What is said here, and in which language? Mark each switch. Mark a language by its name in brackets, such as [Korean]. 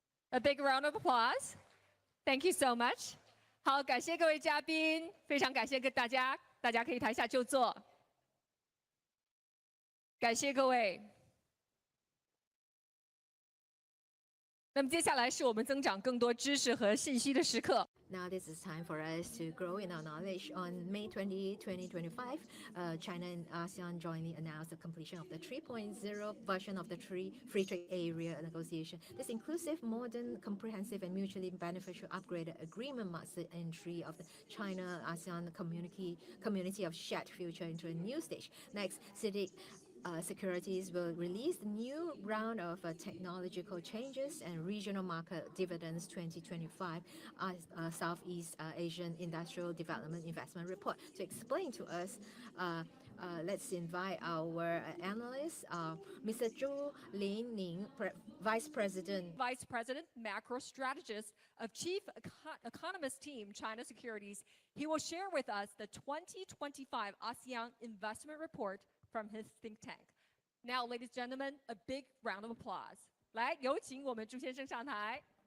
[English] A big round of applause. Thank you so much. [Chinese] 好，感谢各位嘉宾，非常感谢大家，大家可以台下就坐。感谢各位。那么接下来是我们增长更多知识和信息的时刻。 [English] Now this is time for us to grow in our knowledge. On May 20, 2025, China and ASEAN jointly announced the completion of the 3.0 version of the Free Trade Area negotiation. This inclusive, modern, comprehensive, and mutually beneficial upgraded agreement marks the entry of the China-ASEAN community of shared future into a new stage. Next, CITIC Securities will release the new round of technological changes and regional market dividends 2025 Southeast Asian Industrial Development Investment Report. To explain to us, let's invite our analyst, Mr. Zhu Linning, Vice President. Vice President, Macro Strategist of Chief Economist Team, China Securities. He will share with us the 2025 ASEAN Investment Report from his think tank. Now, ladies and gentlemen, a big round of applause. [Chinese] 来，有请我们朱先生上台。